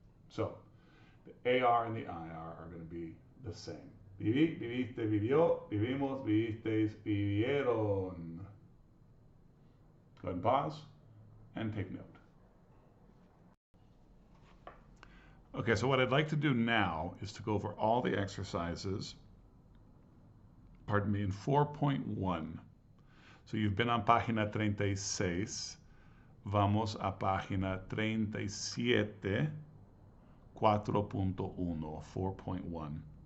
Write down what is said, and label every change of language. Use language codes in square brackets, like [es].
[en] So the AR and the IR are going to be the same. [es] Viví, viviste, vivió, vivimos, vivisteis, vivieron. [en] Go ahead and pause and take note. Okay, so what I'd like to do now is to go over all the exercises, in 4.1. So you've been on página 36. [es] Vamos a página 37, [en] 4.1, 4.1.